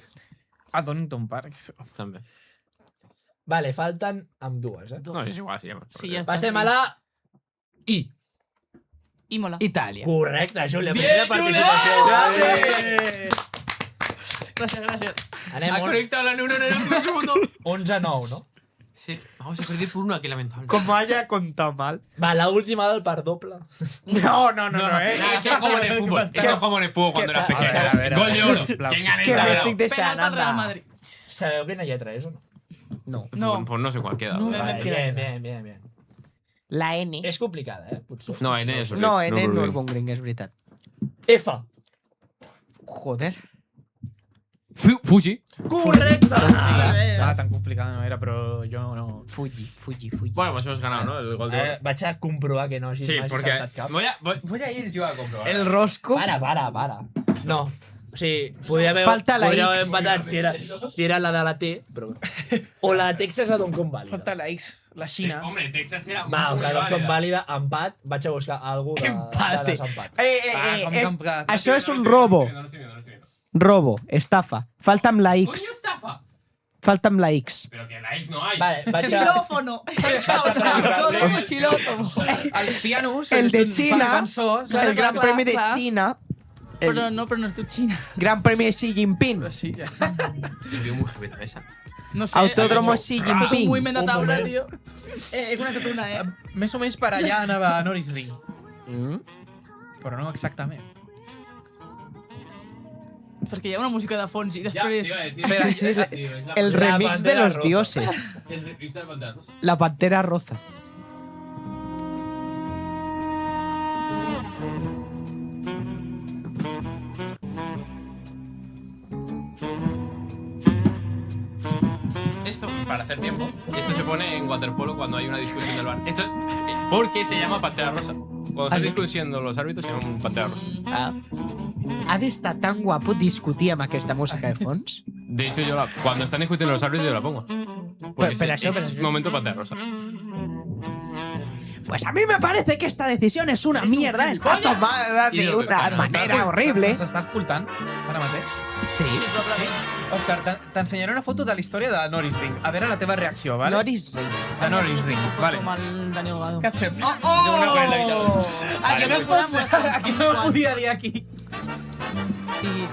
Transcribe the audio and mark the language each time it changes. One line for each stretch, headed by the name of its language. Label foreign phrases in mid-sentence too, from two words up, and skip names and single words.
Catalan: Ah, Donington Park. També. Vale, falten amb dues, eh? No, és igual, sí. Sí, ja està. Passem a la I. Imola. Itàlia. Correcte, Júlia. Primera participació. Gràcies, gràcies. Anem
Spanish: Ha conectado la neurona en el último segundo. 11-9, no? Sí, vamos a perder por una, que lamentable. Com haya contado mal. Va, la última del par doble. No, Esto es como en el fútbol. Esto es como en el fútbol cuando eras Que- pequeño. a ver, Gol de oro.
Catalan: sisplau.
Spanish: ¿Quién gana Que esta?
Catalan: m'estic deixant, Penal pel Real
Spanish: anda. Madrid.
Catalan: Sabeu quina lletra és o no? No. No.
Spanish: Pues no sé cuál queda. No. Vale,
Catalan: quina
Spanish: bien.
Catalan: La N. És complicada, eh? Potser. No, N es No, N no és Nürburgring, és veritat. F.
Spanish: Joder.
Catalan: Fuji. Correcte! Ah, tan complicada no era, però jo no... Fuji.
Spanish: Bueno, pues hemos ganado, ¿no? El gol de oro.
Catalan: Vaig a comprovar que no hagis Sí, mai
Spanish: porque
Catalan: saltat cap.
Spanish: voy a ir yo a comprobar. El Rosco. Para.
Catalan: No. O sigui, podria haver,
Spanish: Falta la
Catalan: podria haver X. empatat si era la de la T, però... O la de Texas a Doncom Vàlida. Falta la X, la Xina.
Spanish: Hombre, Texas era
Catalan: Va,
Spanish: muy
Catalan: la Doncom
Spanish: válida.
Catalan: Vàlida, empat, vaig a buscar algú de
Spanish: Empate.
Catalan: desempat. Això és un robo.
Spanish: No lo estoy viendo.
Catalan: Robo, estafa. Falta amb la
Spanish: Coño,
Catalan: X. estafa. Falta amb la X.
Spanish: Pero que la X no hay.
Catalan: Vale, vaig a...
Spanish: Xilòfono. Todo como xilòfono.
Catalan: Els pianos... El de són- Xina, fan so, Clar, el Gran clar, Premi de clar. Xina, Però no es diu Xina. Gran Premi de Xi Jinping, Sí.
Spanish: Yo veo muy heavy la esa. No sé. Autódromo has Xi hecho un Jinping.
Catalan: moviment de taula, moment. tio. He connectat una, Més o menys per allà anava a Norris Ring. Mm. Però no exactament. Perquè hi ha una música de fons i després... Sí, sí, el remix de bandera
Spanish: los
Catalan: roja.
Spanish: dioses. El remix del Pantano. La Pantera Rosa. Esto, para hacer tiempo, esto se pone en waterpolo cuando hay una discusión del bar. Esto, ¿por qué se llama Pantera Rosa? Cuando están discutiendo los árbitros se llama Pantera Rosa. Ah.
Catalan: Ha d'estar tan guapo discutir amb aquesta música de fons.
Spanish: De hecho, cuando están discutiendo los árbitros yo la pongo. Porque Pero es, eso, es pero eso. momento Pantera Rosa. Pues a mí me parece que esta decisión es una mierda. Está tomada de una manera horrible.
Catalan: S'està escoltant ara mateix? Sí. Òscar, t'ensenyaré una foto de la història de Norris Ring. A veure la teva reacció, vale? Norris Ring. De Norris Ring, vale. Com el Daniel Gado. Què et sembla? Oh! Aquí no es pot... Aquí no ho podia dir aquí. Sí.